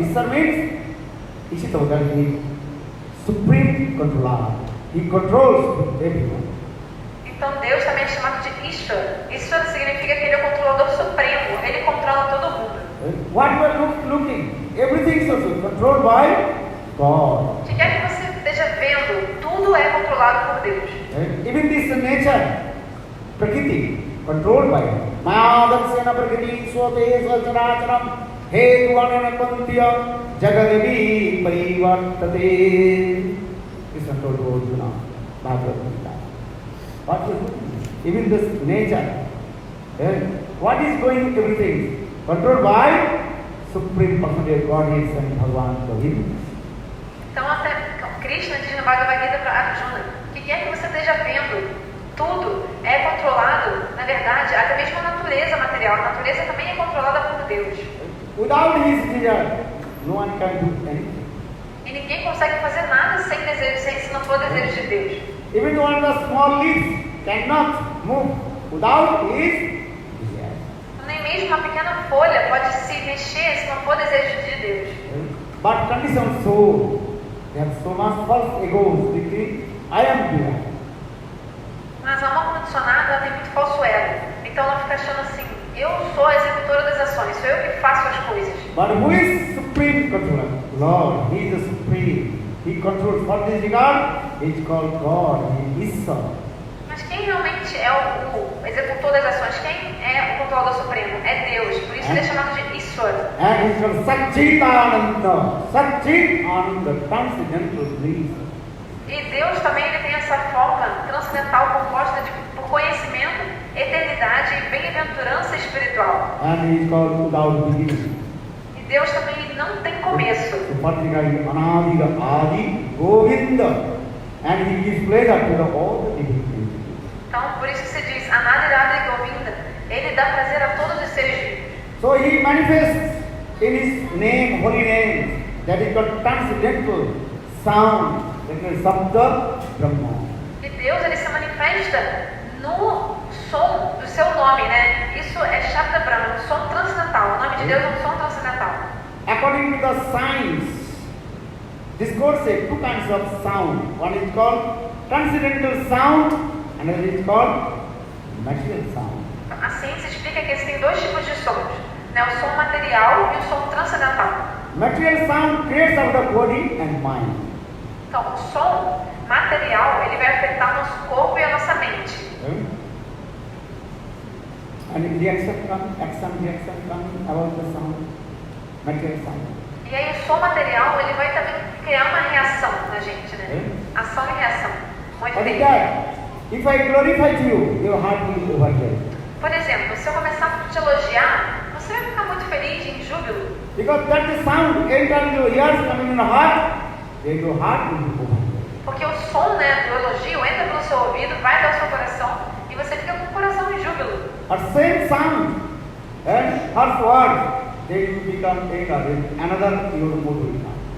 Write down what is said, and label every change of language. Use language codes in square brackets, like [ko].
[en] Issar means Ishito, that he supreme controller. He controls everyone. [pt] Então Deus também é chamado de Ishvara. Ishvara significa que Ele é o controlador supremo. Ele controla todo mundo. [en] What we are looking, everything is also controlled by God. [pt] O que quer que você esteja vendo, tudo é controlado por Deus. [en] Even this nature, Prakriti, controlled by Him. [sa] Mayadarsena Prakriti Swate Swacharacharam Hetuvananapantya Jagadevi Parivartate. [en] This is told to Arjuna, Bhagavad Gita. What is even this nature? What is going everything? Controlled by Supreme Personality of Godhead and Bhagavan Govinda. [pt] Então até Krishna diz no Bhagavad Gita para Arjuna, o que quer que você esteja vendo, tudo é controlado, na verdade, até mesmo a natureza material. A natureza também é controlada por Deus. [en] Without His desire, no one can do anything. [pt] E ninguém consegue fazer nada sem desejo, se não for desejo de Deus. [en] Even one of the small leaves cannot move without His desire. [pt] Nem mesmo uma pequena folha pode se mexer se não for desejo de Deus. [en] But conditioned soul, they have so much false egos thinking, I am divine. [pt] Mas a alma condicionada ela tem muito falso ego. Então ela fica achando assim, eu sou a executora das ações, sou eu que faço as coisas. [en] But who is supreme controller? Lord, He is the supreme. He He controls for this regard. He is called God. He is Ishvara. [pt] Mas quem realmente é o executor das ações? Quem é o controlador supremo? É Deus. Por isso ele é chamado de Ishvara. [en] And he is called Satchitananda. Satchitananda, transcendental bliss. [pt] E Deus também ele tem essa forma transcendental composta por conhecimento, eternidade e bem-aventurança espiritual. [en] And he is called without beginning. [pt] E Deus também ele não tem começo. [en] So Patrika is Anadira Adi Govinda. And he gives pleasure to all the living. [pt] Então, por isso que se diz Anadirada Govinda, ele dá prazer a todos os seres vivos. [en] So he manifests in his name, holy name, that is called transcendental sound, that is Sabda Brahma. [pt] E Deus ele se manifesta no som do seu nome, né? Isso é Shabda Brahma, um som transcendental. O nome de Deus é um som transcendental. [en] According to the science, discourse two kinds of sound. One is called transcendental sound, another is called material sound. [pt] A ciência explica que existem dois tipos de sons, né? O som material e o som transcendental. [en] Material sound creates out the body and mind. [pt] Então, o som material ele vai afetar o nosso corpo e a nossa mente. [en] And reaction comes about the sound, material sound. [pt] E aí o som material ele vai também criar uma reação na gente, né? Ação e reação. Muito [en] What is [pt] bem. [en] that? If I glorify you, your heart will overflow. [pt] Por exemplo, se eu começar a te elogiar, você vai ficar muito feliz, em júbilo. [en] Because that the sound entering your ears, coming in the heart, then your heart will be overflow. [pt] Porque o som, né, do elogio entra pelo seu ouvido, vai para o seu coração e você fica com o coração em júbilo. [en] Or same sound and harsh words, they will become another your mood will come.